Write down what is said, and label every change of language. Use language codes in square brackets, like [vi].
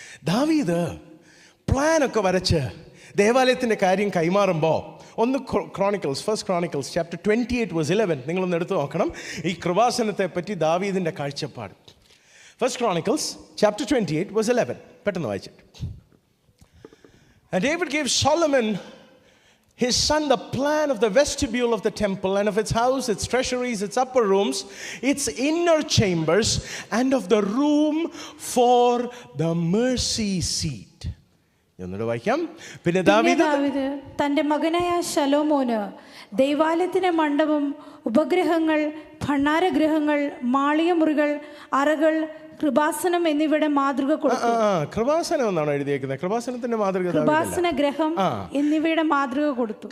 [ml] ദാവീദ് പ്ലാനൊക്കെ വരച്ച് ദേവാലയത്തിൻ്റെ കാര്യം കൈമാറുമ്പോൾ, ഒന്ന് ക്രോണിക്കൽസ്, ഫസ്റ്റ് ക്രോണിക്കൽസ് ചാപ്റ്റർ 28:11 നിങ്ങളൊന്ന് എടുത്തു നോക്കണം. ഈ കൃപാസനത്തെ പറ്റി ദാവീദിൻ്റെ കാഴ്ചപ്പാട്. ഫസ്റ്റ് ക്രോണിക്കൽസ് ചാപ്റ്റർ 28:11 പെട്ടെന്ന് വായിച്ചിട്ട്. [en] And David gave Solomon his son the plan of the vestibule of the temple and of its house, its treasuries, its upper rooms, its inner chambers, and of the room for the mercy seat. [ml] എന്നോട് വായിക്കാം. പിന്നെ ദാവീദ് തന്റെ മകനായ ശലോമോന് ദൈവാലയത്തിന്റെ മണ്ഡപം, ഉപഗ്രഹങ്ങൾ, ഭണ്ഡാരഗൃഹങ്ങൾ, മാളികമുറികൾ, അറകൾ, കൃപാസനം എന്നിവയുടെ മാതൃക കൊടുത്തു. കൃപാസനം എന്നാണ് എഴുതിയേക്കുന്നത്. കൃപാസനത്തിന്റെ മാതൃക, കൃപാസന ഗ്രഹം എന്നിവയുടെ മാതൃക കൊടുത്തു.